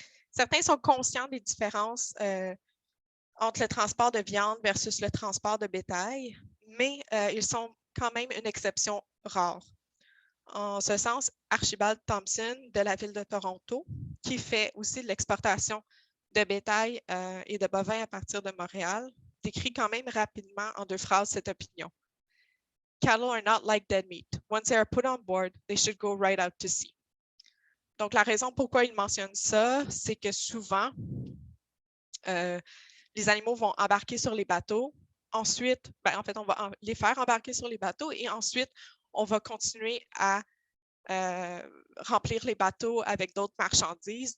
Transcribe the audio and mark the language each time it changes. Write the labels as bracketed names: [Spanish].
[French] Certains sont conscients des différences entre le transport de viande versus le transport de bétail, mais ils sont quand même une exception rare. En ce sens, Archibald Thompson de la ville de Toronto, qui fait aussi de l'exportation de bétail et de bovins à partir de Montréal, décrit quand même rapidement en 2 phrases cette opinion. [English] Cattle are not like dead meat. Once they are put on board, they should go right out to sea. [French] Donc, la raison pourquoi il mentionne ça, c'est que souvent, les animaux vont embarquer sur les bateaux. Ensuite, en fait, on va les faire embarquer sur les bateaux et ensuite, on va continuer à remplir les bateaux avec d'autres marchandises.